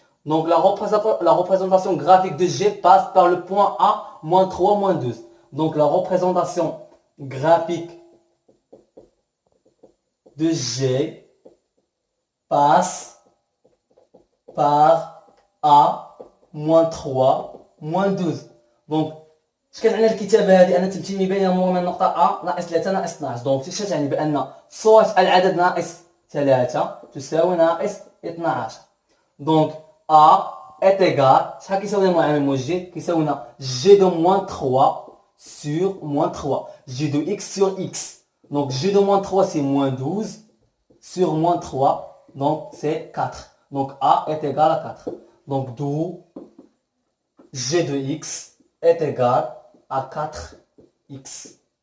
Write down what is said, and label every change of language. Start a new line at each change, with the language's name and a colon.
French: Donc la représentation graphique de g passe par le point A, moins 3, moins 12. Donc la représentation graphique de g passe par A, moins 3, moins 12.
Arabic: Donc اش كتعني الكتابه هذه؟ ان تمثيل بين يمر من النقطه A ناقص 3 ناقص 12. دونك اش كتعني؟ بان صورة العدد ناقص 3 تساوي ناقص 12.
French: دونك A est égal,
Arabic: شحال كيساوي المعامل موجه؟ كيساوينا
French: g de moins 3 sur moins 3. g de x sur x. Donc g de moins 3 c'est moins 12 sur moins 3. Donc c'est 4. Donc A est égal à 4. Donc d'où g de x est égal à 4x.